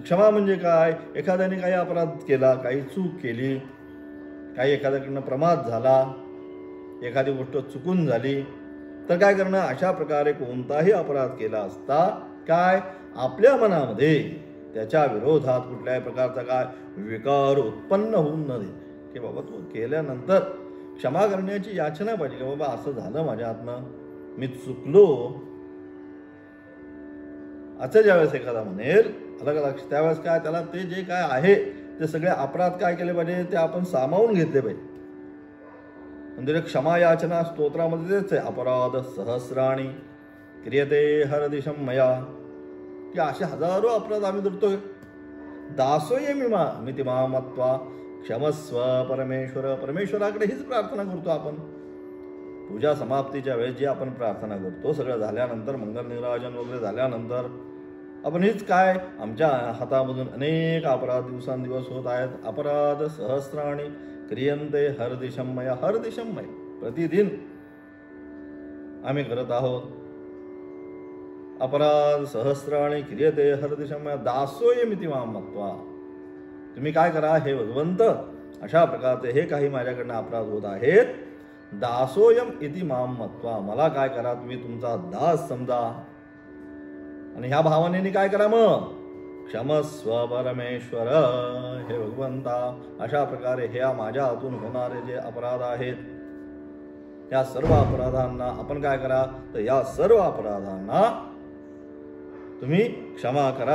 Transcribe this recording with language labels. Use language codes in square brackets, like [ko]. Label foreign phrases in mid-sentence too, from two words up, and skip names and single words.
[mr] क्षमा म्हणजे काय एखाद्याने काही अपराध केला काही चूक केली काही एखाद्याकडनं प्रमाद झाला एखादी गोष्ट चुकून झाली तर काय करणं अशा प्रकारे कोणताही अपराध केला असता काय आपल्या मनामध्ये त्याच्या विरोधात कुठल्याही प्रकारचा काय विकार उत्पन्न होऊन न देणे की बाबा तू केल्यानंतर क्षमा करण्याची याचना पाहिजे की बाबा असं झालं माझ्या हातनं मी चुकलो असं ज्यावेळेस एखादा म्हणेल अलग लक्ष त्यावेळेस काय त्याला ते जे काय आहे ते सगळे अपराध काय केले पाहिजे ते आपण सामावून घेतले पाहिजे. म्हणजे क्षमा याचना स्तोत्रामध्ये तेच आहे [sa] अपराध सहस्राणी क्रियते हरदिशम मया [mr] की असे हजारो अपराध आम्ही धरतोय. [sa] दासोय मिती मामत्वा क्षमस्व परमेश्वर. [mr] परमेश्वराकडे हीच प्रार्थना करतो आपण. पूजा समाप्तीच्या वेळेस जी आपण प्रार्थना करतो सगळं झाल्यानंतर मंगल निराजन वगैरे झाल्यानंतर आपण हीच काय, आमच्या हातामधून अनेक अपराध दिवसांदिवस होत आहेत. [sa] अपराध सहस्राणी क्रियंते हरदिशमय. [mr] हरदिशमय प्रतिदिन आम्ही करत आहोत. [sa] अपराध सहस्राणी क्रियते हरदिशमय दासोयमिति मां मत्वा. [mr] तुम्ही काय करा हे भगवंत, अशा प्रकारचे हे काही माझ्याकडनं अपराध होत आहेत. [sa] दासोयम इति मां मत्वा. [mr] मला काय करा, तुम्ही तुमचा दास समजा. आणि ह्या भावनेने काय करा मग, [sa] क्षमस्व परमेश्वर. [mr] हे भगवंता, अशा प्रकारे ह्या माझ्या हातून होणारे जे अपराध आहेत, या सर्व अपराधांना आपण काय करा, तर या सर्व अपराधांना तुम्ही क्षमा करा.